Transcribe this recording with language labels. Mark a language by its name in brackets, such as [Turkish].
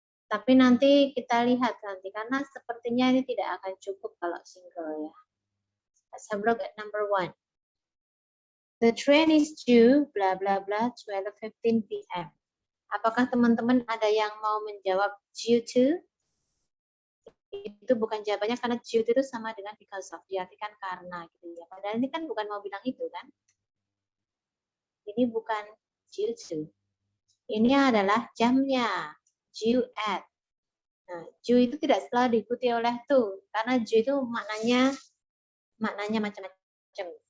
[Indonesian] Tapi nanti kita lihat nanti, karena sepertinya ini tidak akan cukup kalau single ya. [English] Let's have a look at number 1. The train is due, bla bla bla, 12:15 p.m. [Indonesian] Apakah teman-teman ada yang mau menjawab due to? Itu bukan jawabannya, karena due to itu sama dengan because of, diartikan karena gitu ya. Padahal ini kan bukan mau bilang itu kan. Ini bukan due to. Ini adalah jamnya, due at. Nah, due itu tidak selalu diikuti oleh to, karena due itu maknanya macam-macam.